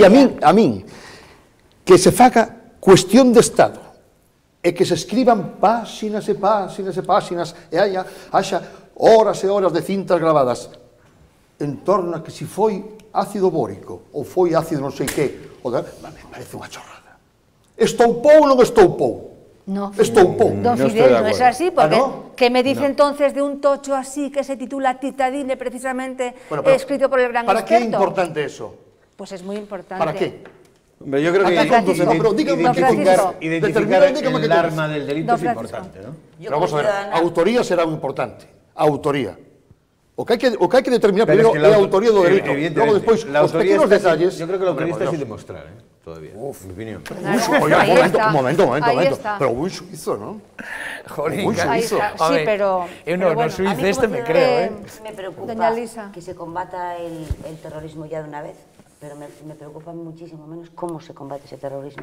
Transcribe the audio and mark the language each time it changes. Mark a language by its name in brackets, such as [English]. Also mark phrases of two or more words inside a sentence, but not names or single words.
[Galician] a min, que se faga cuestión de Estado, e que se escriban páxinas e haxa horas e horas de cintas grabadas en torno a que si foi ácido bórico ou foi ácido non sei que, me parece unha chorrada. Estoupou ou non estoupou? No, estoupou. [Spanish] Don Fidel, no es así, porque ¿qué me dice entonces de un tocho así que se titula Titadine, precisamente escrito por el gran experto? ¿Para qué es importante eso? Pues es muy importante. ¿Para qué? Hombre, yo creo que identificar el arma del delito es importante, ¿no? Pero vamos a ver, autoría será muy importante. Autoría. [Galician] O que hai que determinar primero é a autoría do delito. Logo despois, os pequenos detalles... [Spanish] Yo creo que la autoría está sin demostrar, todavía, en mi opinión. Un momento. Pero hubo un suizo, ¿no? Jolín, sí, pero... No suizo me creo, Me preocupa que se combata el terrorismo ya de una vez, pero me preocupa muchísimo menos cómo se combate ese terrorismo.